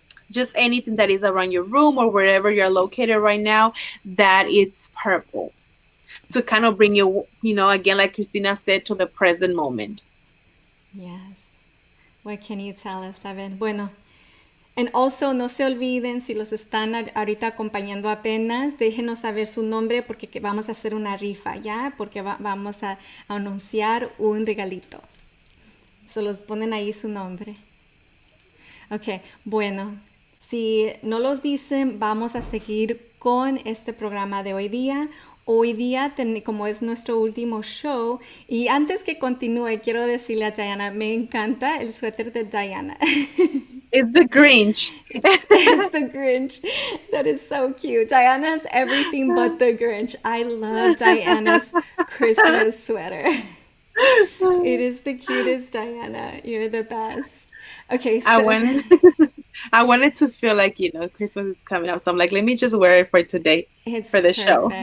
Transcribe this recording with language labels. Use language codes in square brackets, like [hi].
[en] Just anything that is around your room or wherever you're located right now, that it's purple. To kind of bring you, again, like Cristina said, to the present moment. Yes. What can you tell us, Evan? [es] Bueno, [en] and also [es] no se olviden, si los están ahorita acompañando apenas, déjenos saber su nombre porque vamos a hacer una rifa, ¿ya? Porque vamos a anunciar un regalito. Se los ponen ahí su nombre. Ok, bueno. Si no los dicen, vamos a seguir con este programa de hoy día. Hoy día, como es nuestro último show, y antes que continúe, quiero decirle a Diana, me encanta el suéter de Diana. [en] It's the Grinch. It's the Grinch. That is so cute. Diana's everything but the Grinch. I love Diana's Christmas sweater. It is the cutest, Diana. You're the best. Okay, so I wanted to feel like, Christmas is coming up. So I'm like, let me just wear it for today, for the show.